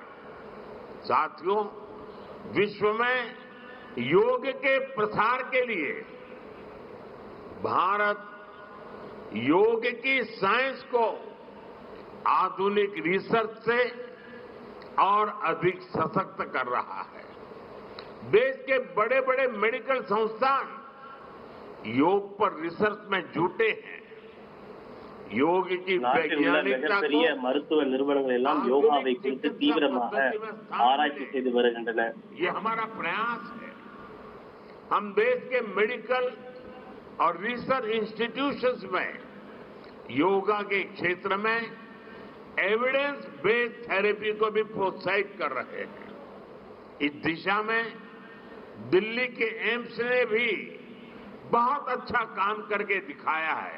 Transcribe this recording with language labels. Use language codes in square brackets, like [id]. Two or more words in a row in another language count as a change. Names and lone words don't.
[hi] साथियों, विश्व में योग के प्रसार के लिए भारत योग की साइंस को आधुनिक रिसर्च से और अधिक सशक्त कर रहा है। देश के बड़े बड़े मेडिकल संस्थान योग पर रिसर्च में जुटे हैं। योग की [ta] நாட்டில் உள்ள [hi] वैज्ञानिकता [ta] மிகப்பெரிய [hi] को [ta] மருத்துவ நிறுவனங்கள் எல்லாம் யோகாவை குறித்து தீவிரமாக ஆராய்ச்சி செய்து வருகின்றன. [hi] ये हमारा प्रयास है। हम देश के मेडिकल और [en] research institutions [hi] में योगा के क्षेत्र में [en] evidence based therapy [hi] को भी प्रोत्साहित कर रहे हैं। इस दिशा में दिल्ली के एम्स ने भी बहुत अच्छा काम करके दिखाया है।